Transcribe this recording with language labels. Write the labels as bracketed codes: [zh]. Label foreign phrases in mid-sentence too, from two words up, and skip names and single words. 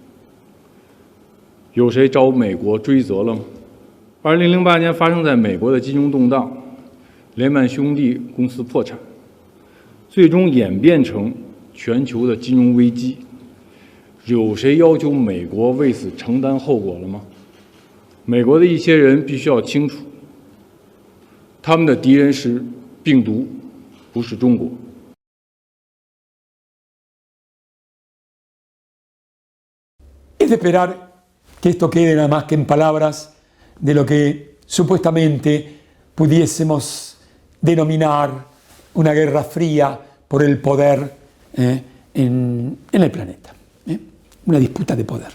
[zh] 有谁找美国追责了吗？2008年发生在美国的金融动荡，雷曼兄弟公司破产，最终演变成全球的金融危机。有谁要求美国为此承担后果了吗？美国的一些人必须要清楚，他们的敌人是病毒，不是中国。 [es] Es de esperar que esto quede nada más que en palabras de lo que supuestamente pudiésemos denominar una guerra fría por el poder en el planeta, una disputa de poder.